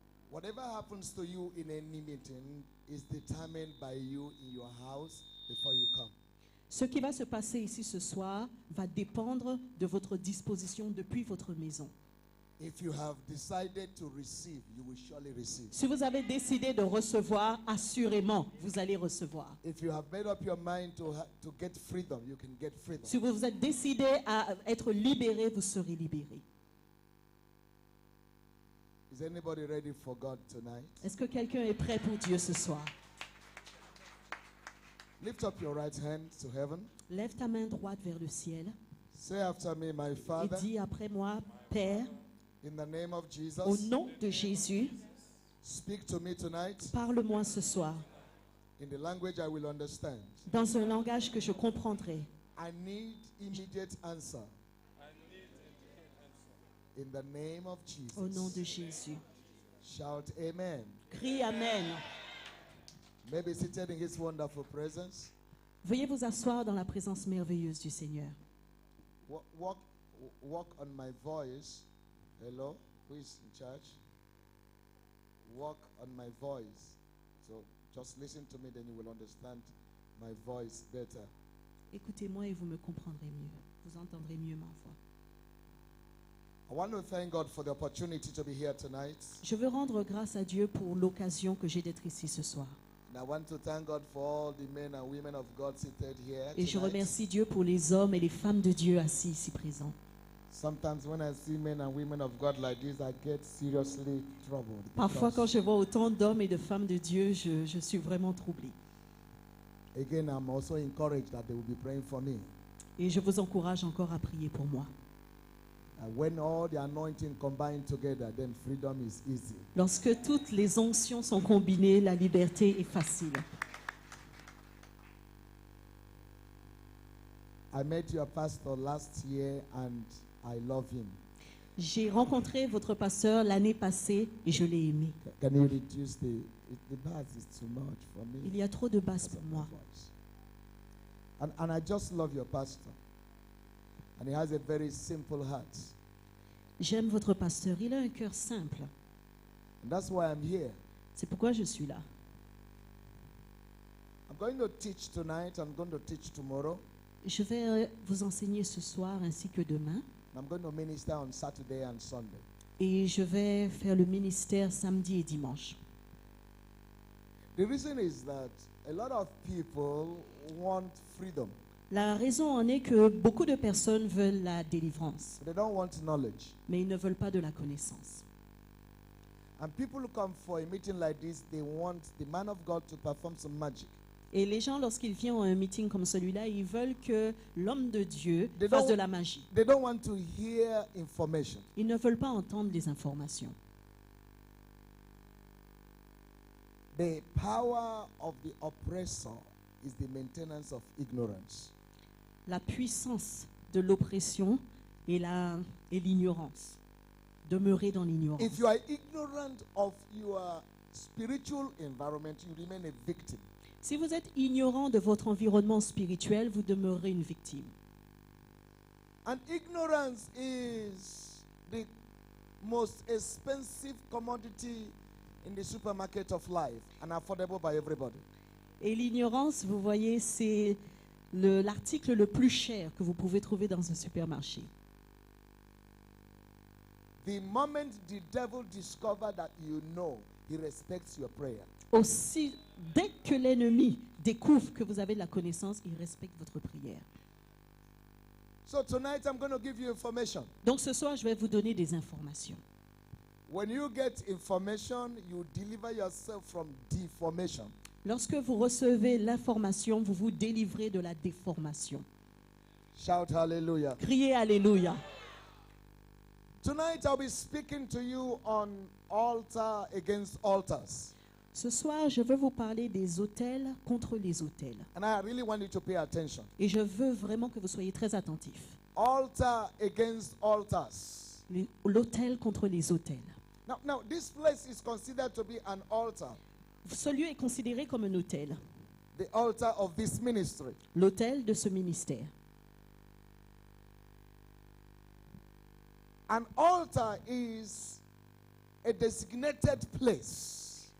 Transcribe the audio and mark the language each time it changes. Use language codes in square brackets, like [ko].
[en] Whatever happens to you in any meeting is determined by you in your house before you come. [fr] Ce qui va se passer ici ce soir va dépendre de votre disposition depuis votre maison. [en] If you have decided to receive, you will surely receive. [fr] Si vous avez décidé de recevoir, assurément, vous allez recevoir. [en] If you have made up your mind to get freedom, you can get freedom. [fr] Si vous vous êtes décidé à être libéré, vous serez libéré. [en] Is anybody ready for God tonight? [fr] Est-ce que quelqu'un est prêt pour Dieu ce soir? [en] Lift up your right hand to heaven. [fr] Lève ta main droite vers le ciel [en] Say after me, my [fr] et [en] Father, [fr] dis après moi, Père, [en] in the name of [fr] au [en] Jesus, [fr] nom de Jésus, [en] speak to me tonight [fr] parle-moi ce soir [en] in the language I will understand. [fr] dans un langage que je comprendrai. [en] I need immediate answer. In the name of [fr] Au nom de [en] Jesus. [fr] Jésus. [en] Shout amen. [fr] Crie Amen. [en] Maybe seated in his wonderful presence. [fr] Veuillez vous asseoir dans la présence merveilleuse du Seigneur. [en] Walk on my voice. Hello? Who is in charge? Walk on my voice. So just listen to me, then you will understand my voice better. [fr] Écoutez-moi et vous me comprendrez mieux. Vous entendrez mieux ma voix. [en] I want to thank God for the opportunity to be here tonight. [fr] Je veux rendre grâce à Dieu pour l'occasion que j'ai d'être ici ce soir. [en] And I want to thank God for all the men and women of God seated here [fr] Et je [en] tonight. [fr] remercie Dieu pour les hommes et les femmes de Dieu assis ici présents. [en] Sometimes when I see men and women of God like this, I get seriously troubled. [fr] Parfois, [en] because, [fr] quand je vois autant d'hommes et de femmes de Dieu, je suis vraiment troublée. [en] again, I'm also encouraged that they will be praying for me. [fr] Et je vous encourage encore à prier pour moi. [en] And when all the anointing combined together, then freedom is easy. [fr] Lorsque toutes les onctions sont combinées, la liberté est facile. [en] I met your pastor last year and I love him. [fr] J'ai rencontré votre pasteur l'année passée et je l'ai aimé. [en] Can you reduce the bass is too much for me. [fr] Il y a trop de basses [en] Because [fr] pour [en] of [fr] moi. [en] my voice. And I just love your pastor. And he has a very simple heart. [fr] J'aime votre pasteur, il a un cœur simple. [en] And that's why I'm here. [fr] C'est pourquoi je suis là. [en] I'm going to teach tonight. I'm going to teach tomorrow. [fr] Je vais vous enseigner ce soir ainsi que demain. [en] I'm going to minister on Saturday and Sunday. [fr] Et je vais faire le ministère samedi et dimanche. [en] The reason is that a lot of people want freedom. [fr] La raison en est que beaucoup de personnes veulent la délivrance, [en] They don't want knowledge. [fr] mais ils ne veulent pas de la connaissance. [en] And people who come for a meeting like this, they want the man of God to perform some magic. [fr] Et les gens, lorsqu'ils viennent à un meeting comme celui-là, ils veulent que l'homme de Dieu [en] They [fr] fasse [en] don't- [fr] de la magie. [en] They don't want to hear information. [fr] Ils ne veulent pas entendre les informations. [en] The power of the oppressor is the maintenance of ignorance. [fr] La puissance de l'oppression et l'ignorance. Demeurer dans l'ignorance. [en] If you are ignorant of your spiritual environment, you remain a victim. [fr] Si vous êtes ignorant de votre environnement spirituel, vous demeurez une victime. [en] And ignorance is the most expensive commodity in the supermarket of life and affordable by everybody. [fr] Et l'ignorance, vous voyez, c'est l'article le plus cher que vous pouvez trouver dans un supermarché. [en] The moment the devil discovers that you know, he respects your prayer. [fr] Aussi, dès que l'ennemi découvre que vous avez de la connaissance, il respecte votre prière. [en] So tonight I'm going to give you information. [fr] Donc ce soir, je vais vous donner des informations. [en] When you get information, you deliver yourself from deformation. [fr] Lorsque vous recevez l'information, vous vous délivrez de la déformation. [en] Shout hallelujah. [fr] Criez Alléluia. [en] Tonight I'll be speaking to you on altar against altars. [fr] Ce soir, je veux vous parler des autels contre les autels. [en] And I really want you to pay attention. [fr] Et je veux vraiment que vous soyez très attentifs. [en] Altar against altars. [fr] L'autel contre les autels. [en] Now, this place is considered to be an altar. [fr] Ce lieu est considéré comme un autel. [en] The altar of this ministry. [fr] L'autel de ce ministère. [en] An altar is a designated place